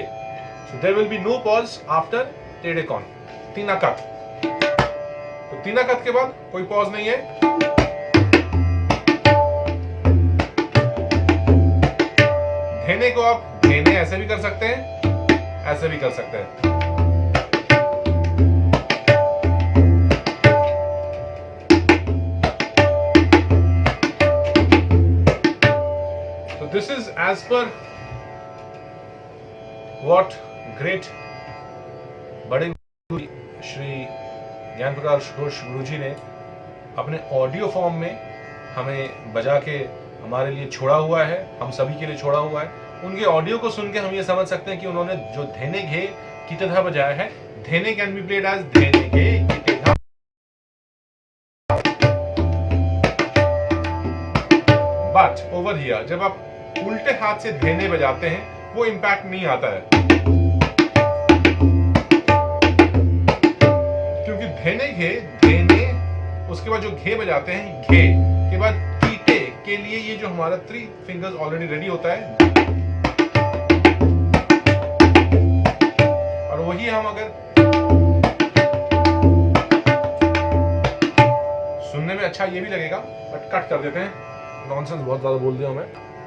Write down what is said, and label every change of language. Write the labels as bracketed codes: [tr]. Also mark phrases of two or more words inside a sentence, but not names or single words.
[en] so there will be no pause after तेड़े कौन। [hi] तिनाकत, तो तिनाकत के बाद कोई पॉज नहीं है। धेने को आप धेने ऐसे भी कर सकते हैं, ऐसे भी कर सकते हैं। [en] This is as per what great [hi] बड़े गुरु श्री ज्ञान प्रकाश घोष गुरु जी ने अपने [en] audio form [hi] में हमें बजा के हमारे लिए छोड़ा हुआ है, हम सभी के लिए छोड़ा हुआ है। उनके ऑडियो को सुन के हम ये समझ सकते हैं कि उन्होंने जो धेने घे कीटेधा बजाया है, [en] धेने can be played as धेने घे कीटेधा। but over here [hi] जब आप उल्टे हाथ से धेने बजाते हैं वो इंपैक्ट नहीं आता है, क्योंकि धेने घे धेने, उसके बाद जो घे बजाते हैं घे के बाद कीटे के लिए ये जो हमारा [en] 3 fingers already ready [hi] होता है, वही हम अगर सुनने में अच्छा ये भी लगेगा, बट कट कर देते हैं, नॉनसेंस बहुत ज्यादा बोल दिया मैं।